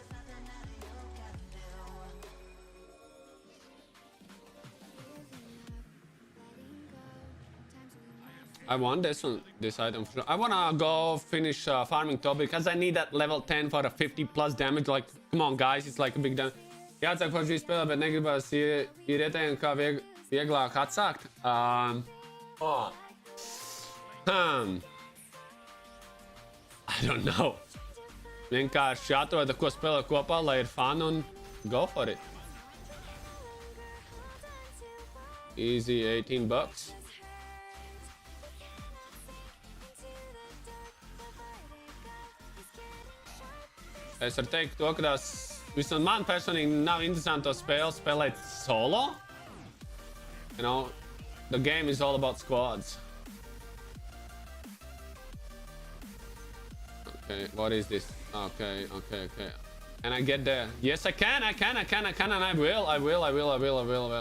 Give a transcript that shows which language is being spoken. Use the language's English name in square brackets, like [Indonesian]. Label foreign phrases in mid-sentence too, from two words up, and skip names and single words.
[English] I want this one, this item. I wanna go finish farming top because I need that level 10 for a 50+ damage. Like, come on, guys, it's like a big damage. [Latvian] Jāsaka par šī spēlē, bet negribas ieretējumu kā vieglāk atsākt. [English] I don't know. [Latvian] Vienkārši atroda, ko spēlē kopā, lai ir fun un [English] go for it. Easy $18. [Latvian] Es varu teikt to, ka tās vismaz man personīgi nav interesanti to spēli spēlēt solo. [English] You know, the game is all about squads. Okay, what is this? Okay. Can I get there? Yes, I can, and I will.